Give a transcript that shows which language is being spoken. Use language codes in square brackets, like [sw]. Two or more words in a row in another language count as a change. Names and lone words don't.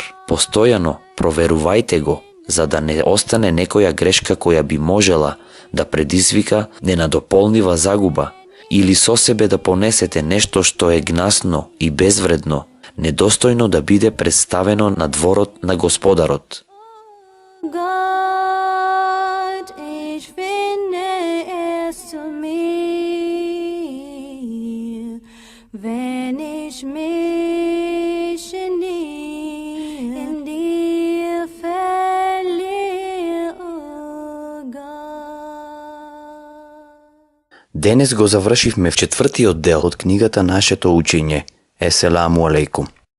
[mk] Постојано проверувајте го, за да не остане некоја грешка која би можела да предизвика ненадополнива загуба или со себе да понесете нешто што е гнасно и безвредно, недостојно да биде представено на дворот на Господарот. [de] Gott, ich finde es zu mir, wenn ich mich in dir verliere, oh Gott. [mk] Денес го завршивме в 4-тиот дел од книгата Нашето учење. [ar] السلام عليكم.